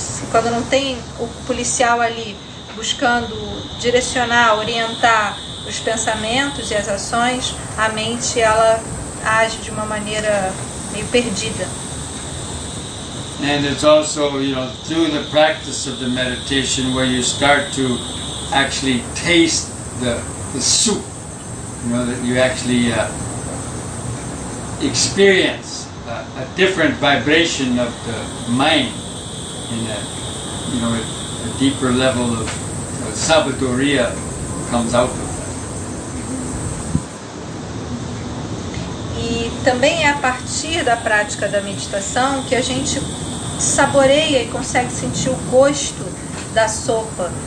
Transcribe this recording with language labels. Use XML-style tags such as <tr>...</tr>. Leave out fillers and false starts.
<pt>Quando não tem o policial ali buscando direcionar, orientar os pensamentos e as ações, a mente ela age de uma maneira meio perdida.</pt> <en>And it's also, through the practice of the meditation where you start to actually taste the soup, that you actually experience a different vibration of the mind in a deeper level of sabiduria comes out of that.</en> <pt>E também é a partir da prática da meditação que a gente saboreia e consegue sentir o gosto da sopa.</pt>